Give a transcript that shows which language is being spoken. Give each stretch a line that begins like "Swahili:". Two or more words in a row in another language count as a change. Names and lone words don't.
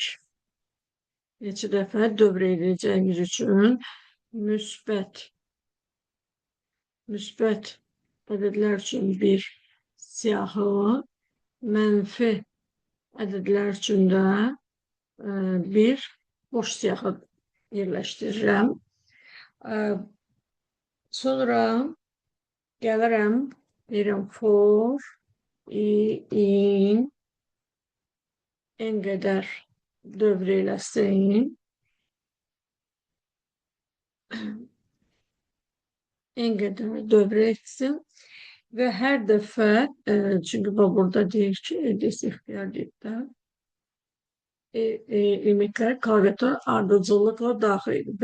Azerbaijani: Neçə dəfə dövr edəcəyimiz üçün müsbət ədədlər üçün bir siyahı, mənfi ədədlər üçün də bir boş siyahı yerləşdirirəm. Sonra gəlirəm, deyirəm
English: for in
Azerbaijani: en qədər dövr eləsin. En qədər dövr etsin və hər dəfə, çünki burada deyir ki, ixtiyar deyir, limitlər klaviatura ardıcıllıqla daxil edir.